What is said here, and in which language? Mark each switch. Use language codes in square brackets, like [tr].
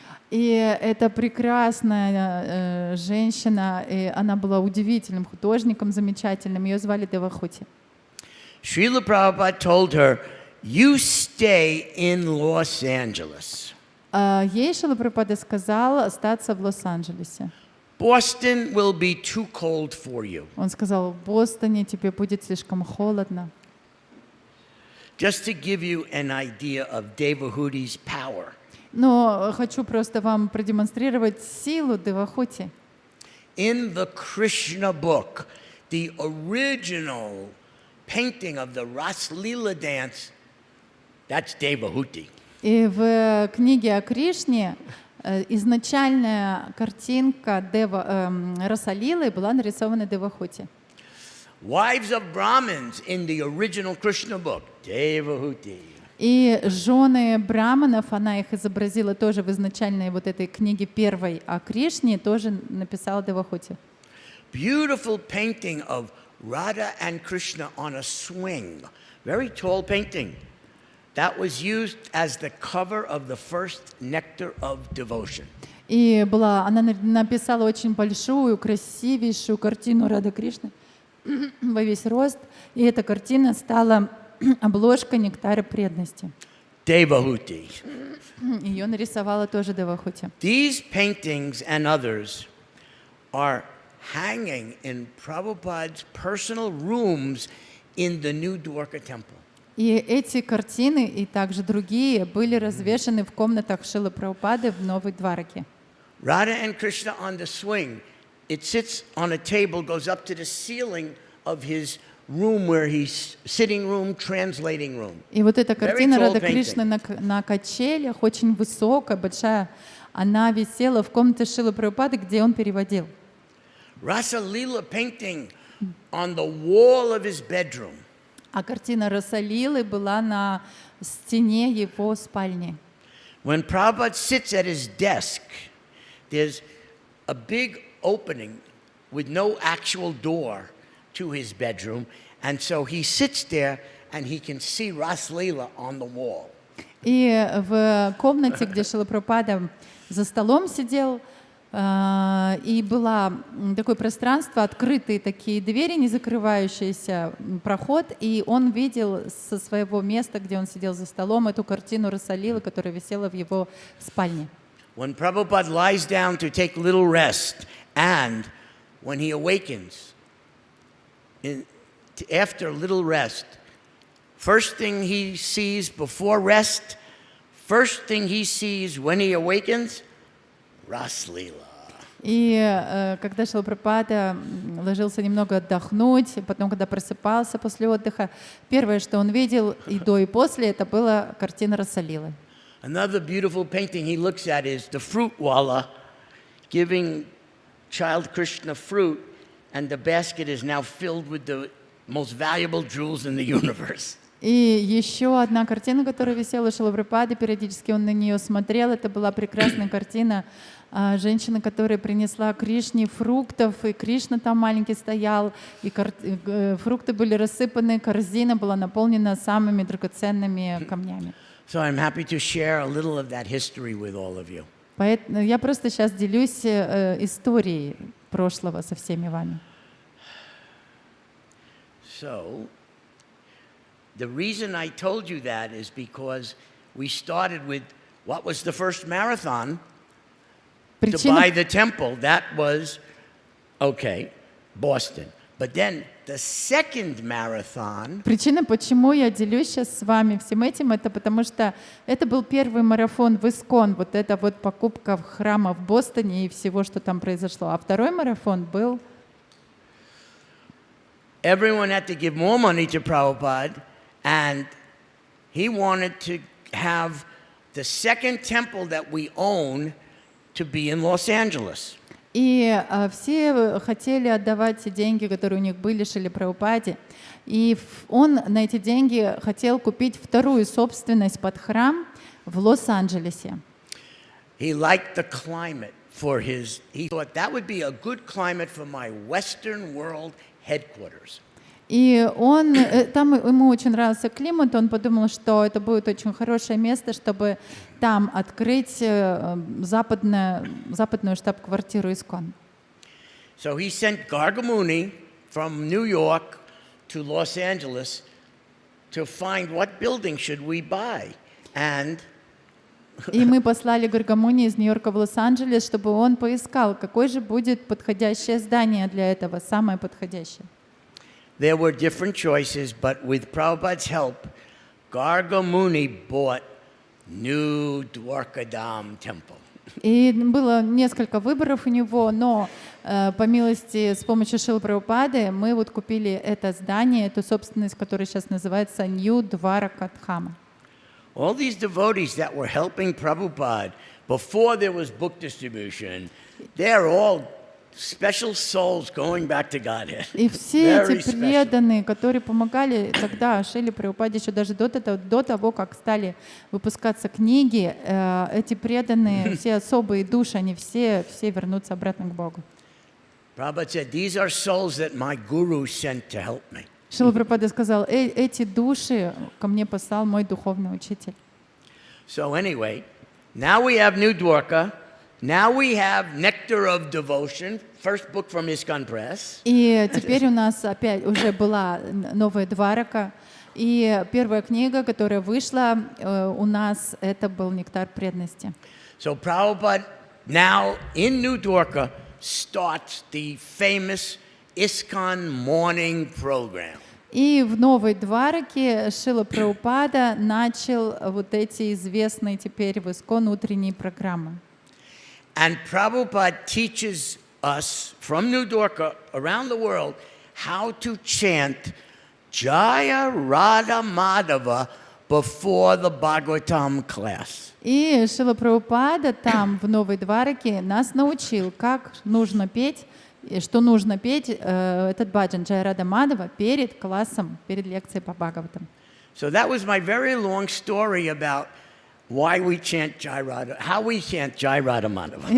[ru] И эта прекрасная женщина, и она была удивительным художником, замечательным, ее звали Девахути. [en] Srila Prabhupada told her, you stay in Los Angeles. [ru] Ей Шрила Прабхупада сказал остаться в Лос-Анджелесе. [en] Boston will be too cold for you. [ru] Он сказал: в Бостоне тебе будет слишком холодно. [en] Just to give you an idea of Devahuti's power. [ru] Но хочу просто вам продемонстрировать силу Девахути. [en] In the Krishna book, the original painting of the Ras Leela dance, that's Devahuti. [ru] И в книге о Кришне изначальная картинка Расалилы была нарисована Девахути. [en] Wives of Brahmins in the original Krishna book, Devahuti. [ru] И жены браманов, она их изобразила тоже в изначальной вот этой книге первой о Кришне, тоже написала Девахути. [en] Beautiful painting of Radha and Krishna on a swing. Very tall painting. That was used as the cover of the first Nectar of Devotion. [ru] И она написала очень большую, красивейшую картину Рады Кришны во весь рост. И эта картина стала обложкой нектара преданности. [en] Devahuti. [ru] Ее нарисовала тоже Девахути. [en] These paintings and others are hanging in Prabhupada's personal rooms in the new Dwarka temple. [ru] И эти картины и также другие были развешаны в комнатах Шрилы Прабхупады в Новой Двараке. [en] Radha and Krishna on the swing. It sits on a table, goes up to the ceiling of his room where he's sitting room, translating room. [ru] И вот эта картина [en] Very tall [ru] Рады Кришны на качелях, очень высокая, большая, она висела в комнате Шрилы Прабхупады, где он переводил. [en] Rasa Leela painting on the wall of his bedroom. [ru] А картина Расалилы была на стене его спальни. [en] When Prabhupada sits at his desk, there's a big opening with no actual door to his bedroom, and so he sits there and he can see Ras Leela on the wall. [ru] И в комнате, где Шрила Прабхупада за столом сидел, и было такое пространство, открытые такие двери, не закрывающийся проход, и он видел со своего места, где он сидел за столом, эту картину Расалилы, которая висела в его спальне. [en] When Prabhupada lies down to take a little rest, and when he awakens, after a little rest, first thing he sees before rest, first thing he sees when he awakens, Ras Leela. [ru] И когда Шрила Прабхупада ложился немного отдохнуть, потом, когда просыпался после отдыха, первое, что он видел и до, и после, это была картина Расалилы. [en] Another beautiful painting he looks at is the fruit wala giving child Krishna fruit, and the basket is now filled with the most valuable jewels in the universe. [ru] И еще одна картина, которая висела у Шрилы Прабхупады, периодически он на нее смотрел, это была прекрасная картина женщины, которая принесла Кришне фруктов, и Кришна там маленький стоял, и фрукты были рассыпаны, корзина была наполнена самыми драгоценными камнями. [en] So I'm happy to share a little of that history with all of you. [ru] Поэтому я просто сейчас делюсь историей прошлого со всеми вами. [en] So, the reason I told you that is because we started with what was the first marathon to buy the temple. That was, okay, Boston. But then the second marathon. [ru] Причина, почему я делюсь сейчас с вами всем этим, это потому что это был первый марафон в ИСККОН, вот эта вот покупка храма в Бостоне и всего, что там произошло. А второй марафон был... [en] Everyone had to give more money to Prabhupada, and he wanted to have the second temple that we own to be in Los Angeles. [ru] И все хотели отдавать деньги, которые у них были, Шриле Прабхупаде. И он на эти деньги хотел купить вторую собственность под храм в Лос-Анджелесе. [en] He liked the climate for his. He thought that would be a good climate for my Western world headquarters. [ru] И там ему очень нравился климат, он подумал, что это будет очень хорошее место, чтобы там открыть западную штаб-квартиру ИСККОН. [en] So he sent Gargamuni from New York to Los Angeles to find what building should we buy. And [ru] и мы послали Гаргамуни из Нью-Йорка в Лос-Анджелес, чтобы он поискал, какое же будет подходящее здание для этого, самое подходящее. [en] There were different choices, but with Prabhupada's help, Gargamuni bought New Dwarkadam Temple. [ru] И было несколько выборов у него, но по милости, с помощью Шрилы Прабхупады мы вот купили это здание, эту собственность, которая сейчас называется Нью Дваракадхама. [en] All these devotees that were helping Prabhupada before there was book distribution, they're all special souls going back to Godhead. [ru] И все эти преданные, которые помогали тогда Шриле Прабхупаде еще даже до того, как стали выпускаться книги, эти преданные, все особые души, они все вернутся обратно к Богу. [en] Prabhupada said, "These are souls that my guru sent to help me." [ru] Шрила Прабхупада сказал, эти души ко мне послал мой духовный учитель. [en] So anyway, now we have New Dwarka. Now we have Nectar of Devotion, first book from ИСККОН Press. [ru] И теперь у нас опять уже была новая Дварака, и первая книга, которая вышла у нас, это был «Нектар преданности». [en] So Prabhupada now in New Dwarka starts the famous ИСККОN morning program. [ru] И в новой Двараке Шрила Прабхупада начал вот эти известные теперь в ИСККОН утренние программы. [en] And Prabhupada teaches us from New Dwarka around the world how to chant Jaya Radha Madhava before the Bhagavatam class. [ru] И Шрила Прабхупада там в новой Двараке нас научил, как нужно петь, что нужно петь этот баджан Джая Рада Мадхава перед классом, перед лекцией по Бхагаватам. [en] So that was my very long story about why we chant Jai Radha, how we chant Jai Radha Madhava.